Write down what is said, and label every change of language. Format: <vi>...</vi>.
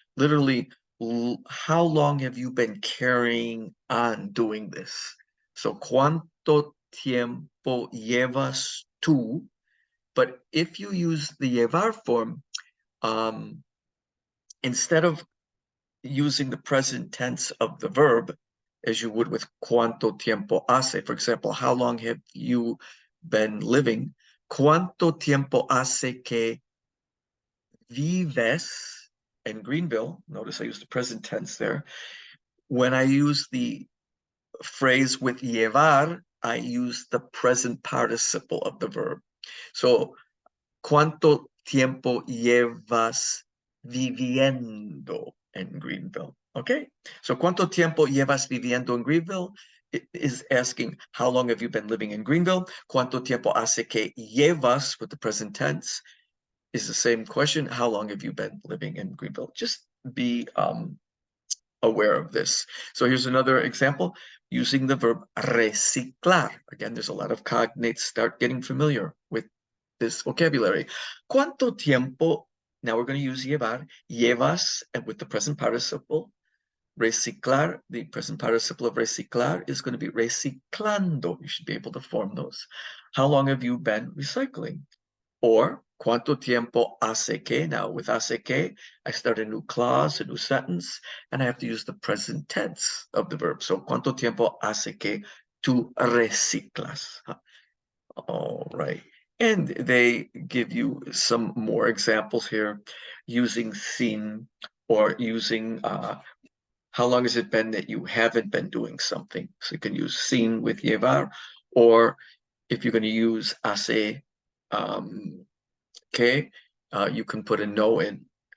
<en>Literally, how long have you been carrying on doing this?</en> <es>So cuánto tiempo llevas tú?</es> <en>But if you use the llevar form, instead of using the present tense of the verb, as you would with</en> <es>cuánto tiempo hace,</es> <en>for example, how long have you been living?</en> <es>¿Cuánto tiempo hace que vives in Greenville?</es> <en>Notice I used the present tense there. When I use the phrase with llevar, I use the present participle of the verb.</en> <es>So, ¿cuánto tiempo llevas viviendo en Greenville? Okay, so ¿cuánto tiempo llevas viviendo en Greenville?</es> <en>It is asking, how long have you been living in Greenville?</en> <es>¿Cuánto tiempo hace que llevas,</es> <en>with the present tense, is the same question. How long have you been living in Greenville? Just be aware of this. So here's another example using the verb reciclar. Again, there's a lot of cognates. Start getting familiar with this vocabulary.</en> <es>¿Cuánto tiempo?</es> <en>Now we're going to use llevar. Llevas, and with the present participle. Reciclar, the present participle of reciclar is going to be reciclando. You should be able to form those. How long have you been recycling?</en> <es>Or ¿cuánto tiempo hace que?</es> <en>Now with hace que, I start a new clause, a new sentence, and I have to use the present tense of the verb.</en> <es>So ¿cuánto tiempo hace que tú reciclas?</es> <en>All right. And they give you some more examples here using sin, or using how long has it been that you haven't been doing something? So you can use sin with llevar, or if you're going to use hace que, you can put a no in.</en>